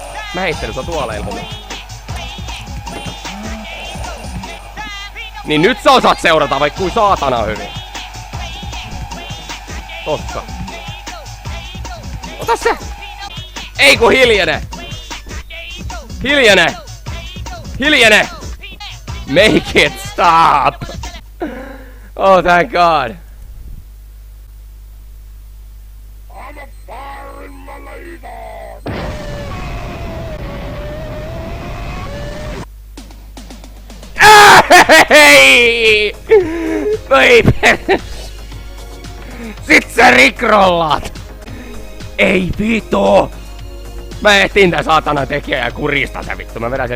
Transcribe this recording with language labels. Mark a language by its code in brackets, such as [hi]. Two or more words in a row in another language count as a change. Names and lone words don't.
[fi] Mä heittelin sua tuoleilla. Niin nyt sä osaat seurata vaikka kuin saatana hyvin. Tossa. Ota se! Ei kun hiljene! Hiljene! Hiljene! [en] Make it stop! Oh thank god! I'm a fire in my labor. [fi] Hei! Voi sit sä rikrollaat! Ei vittu! Mä etsin tän saatana tekijä ja kurista se vittu.